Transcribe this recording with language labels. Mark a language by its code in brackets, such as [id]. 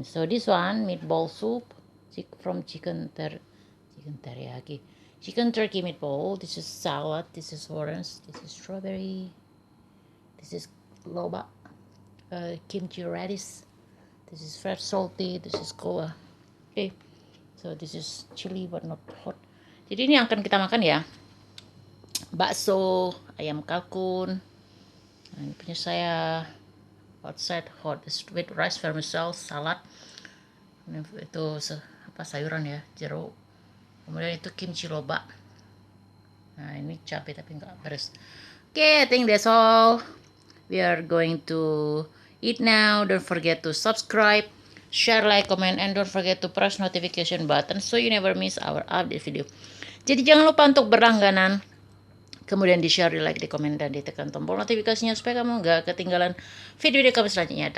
[en] So this one meatball soup from chicken teriyaki, chicken turkey meatball. This is salad. This is orange. This is strawberry. This is loba, kimchi radish. This is fresh salty. This is koa. Okay, so this is chili but not hot. [id] Jadi ini yang akan kita makan ya. Bakso, ayam kalkun. Nah, ini punya saya [en] outside hot with rice vermicelli, salad. [id] Ini itu sayuran ya, jeruk. Kemudian itu kimchi loba. Nah ini cabai tapi nggak beres. [en] Okay, I think that's all. We are going to eat now. Don't forget to subscribe, share, like, comment, and don't forget to press notification button so you never miss our update video. [id] Jadi jangan lupa untuk berlangganan, kemudian di share, di like, di komen, dan ditekan tombol notifikasinya supaya kamu nggak ketinggalan video kami selanjutnya.